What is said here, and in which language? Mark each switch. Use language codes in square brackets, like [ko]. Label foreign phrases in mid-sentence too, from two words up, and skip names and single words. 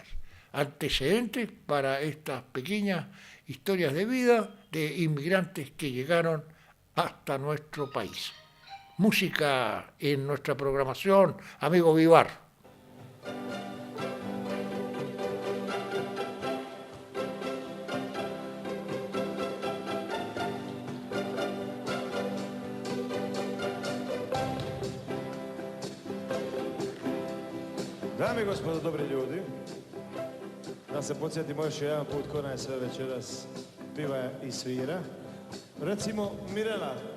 [es] Antecedentes para estas pequeñas historias de vida de inmigrantes que llegaron hasta nuestro país. Música en nuestra programación, amigo Vivar. [hr] Dame i gospodo, dobri ljudi, da se podsjetimo još jedan put ko nas sve večeras piva i svira. Recimo Mirela.